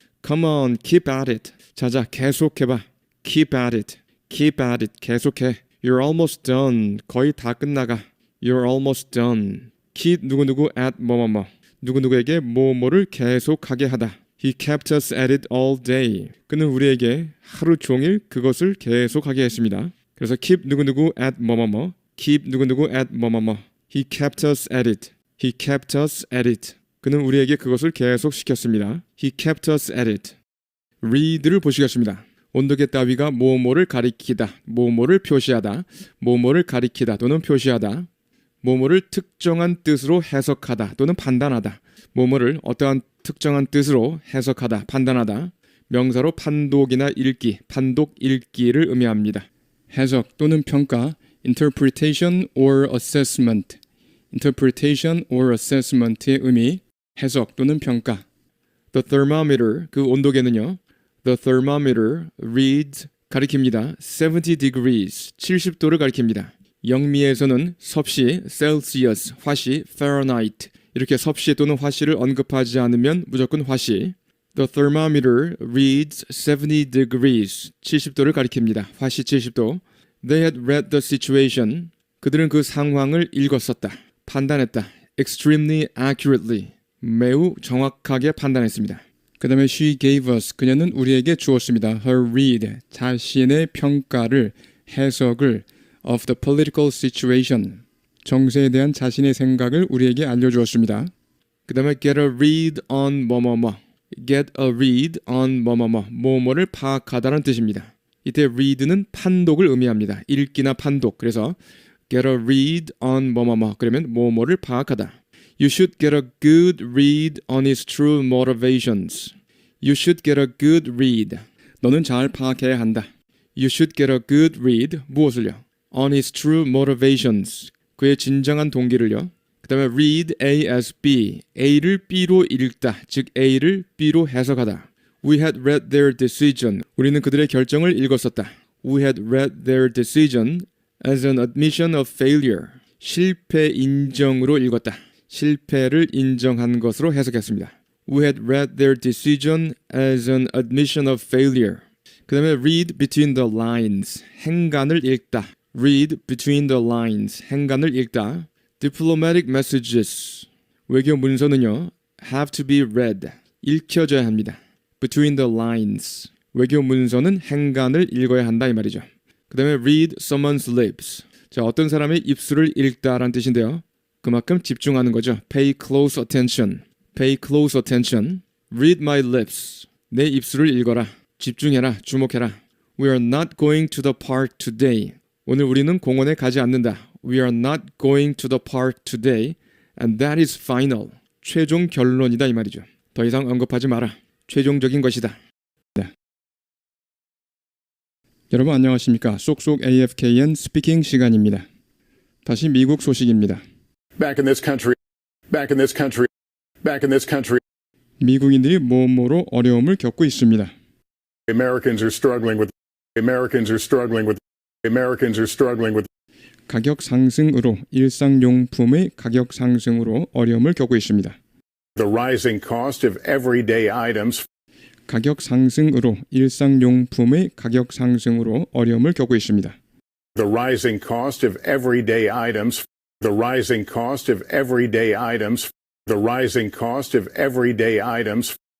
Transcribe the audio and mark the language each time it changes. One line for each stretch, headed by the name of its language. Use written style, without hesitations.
English: come on keep at it.
Korean: 자자 계속해봐.
English: keep at it. keep at it.
Korean: 계속해.
English: You're almost done.
Korean: 거의 다 끝나가.
English: You're almost done.
Korean: keep 누구누구 at 뭐뭐뭐 누구누구에게 뭐뭐를 계속하게 하다.
English: He kept us at it all day.
Korean: 그는 우리에게 하루 종일 그것을 계속하게 했습니다. 그래서 keep 누구누구 at 뭐뭐뭐 keep 누구누구 at 뭐뭐뭐
English: He kept us at it. He kept us at it.
Korean: 그는 우리에게 그것을 계속 시켰습니다.
English: He kept us at it.
Korean: read를 보시겠습니다. 온도계 따위가 뭐뭐를 가리키다, 뭐뭐를 표시하다, 뭐뭐를 가리키다 또는 표시하다, 뭐뭐를 특정한 뜻으로 해석하다 또는 판단하다, 뭐뭐를 어떠한 특정한 뜻으로 해석하다, 판단하다, 명사로 판독이나 읽기, 판독 읽기를 의미합니다. 해석 또는 평가,
English: interpretation or assessment, interpretation or assessment
Korean: 의 의미, 해석 또는 평가.
English: The thermometer,
Korean: 그 온도계는요.
English: The thermometer reads,
Korean: 가리킵니다. 70 degrees, 70도를 가리킵니다. 영미에서는 섭씨, Celsius, 화씨, Fahrenheit 이렇게 섭씨 또는 화씨를 언급하지 않으면 무조건 화씨.
English: The thermometer reads 70 degrees,
Korean: 70도를 가리킵니다. 화씨 70도.
English: They had read the situation.
Korean: 그들은 그 상황을 읽었었다. 판단했다.
English: Extremely accurately.
Korean: 매우 정확하게 판단했습니다. 그 다음에
English: she gave us.
Korean: 그녀는 우리에게 주었습니다.
English: Her read.
Korean: 자신의 평가를, 해석을
English: of the political situation.
Korean: 정세에 대한 자신의 생각을 우리에게 알려주었습니다. 그 다음에
English: get a read on
Korean: 뭐뭐뭐. get a read on 뭐뭐를 파악하다라는 뜻입니다. 이때 read는 판독을 의미합니다. 읽기나 판독. 그래서 get a read on 그러면 뭐뭐를 파악하다.
English: You should get a good read on his true motivations. You should get a good read.
Korean: 너는 잘 파악해야 한다.
English: You should get a good read.
Korean: 무엇을요?
English: On his true motivations.
Korean: 그의 진정한 동기를요. 그 다음에 read A as B. A를 B로 읽다. 즉 A를 B로 해석하다.
English: We had read their decision.
Korean: 우리는 그들의 결정을 읽었었다.
English: We had read their decision as an admission of failure.
Korean: 실패 인정으로 읽었다. 실패를 인정한 것으로 해석했습니다.
English: We had read their decision as an admission of failure.
Korean: 그 다음에
English: read between the lines.
Korean: 행간을 읽다.
English: Read between the lines.
Korean: 행간을 읽다.
English: Diplomatic messages.
Korean: 외교 문서는요.
English: Have to be read.
Korean: 읽혀져야 합니다.
English: Between the lines.
Korean: 외교 문서는 행간을 읽어야 한다 이 말이죠. 그 다음에
English: read someone's lips.
Korean: 자, 어떤 사람의 입술을 읽다라는 뜻인데요. 그만큼 집중하는 거죠.
English: Pay close attention. Pay close attention. Read my lips.
Korean: 내 입술을 읽어라. 집중해라. 주목해라.
English: We are not going to the park today.
Korean: 오늘 우리는 공원에 가지 않는다.
English: We are not going to the park today. And that is final.
Korean: 최종 결론이다 이 말이죠. 더 이상 언급하지 마라. 최종적인 것이다. 네. 여러분 안녕하십니까? 쏙쏙 AFKN 스피킹 시간입니다. 다시 미국 소식입니다.
English: Back in this country. Back in this country. Back in this country.
Korean: 미국인들이 뭐뭐로 어려움을 겪고 있습니다.
English: Americans are struggling with. Americans are struggling with. Americans are struggling with.
Korean: 가격 상승으로 일상용품의 가격 상승으로 어려움을 겪고 있습니다.
English: The rising cost of everyday items.
Korean: 가격 상승으로 일상용품의 가격 상승으로 어려움을 겪고 있습니다.
English: The rising cost of everyday items. The rising cost of everyday items. The rising cost of everyday items.